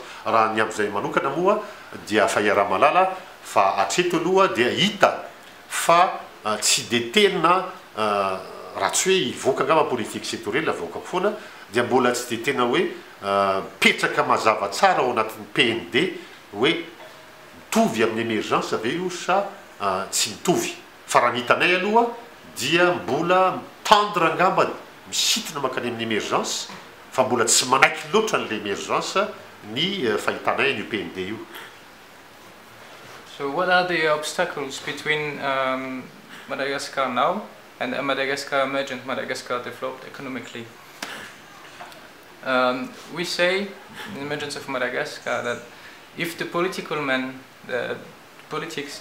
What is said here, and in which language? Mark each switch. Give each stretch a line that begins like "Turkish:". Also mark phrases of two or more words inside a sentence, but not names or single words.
Malagasy: Raha ny amin'izay manokana moa dia fa iara-malala fa hatreto aloha dia hita fa tsy de tena raha tsy hoe hivoaka angamba
French: politique sectorielle
Malagasy: avoakako foana dia mbola tsy de tena hoe petraka mazava tsara ao anatin'ny PND hoe mitovy amin'ny émergence ave io sa tsy mitovy. Fa raha nitanay aloha dia mbola tendre angambany misitona mankany amin'ny émergence fa mbola tsy manaiky loatra n'le émergence ny fahitanay ny PND io.
English: So what are the obstacles between Madagascar now and a Madagascar emergent, Madagascar developed economically? We say in the emergence of Madagascar that if the political man, politics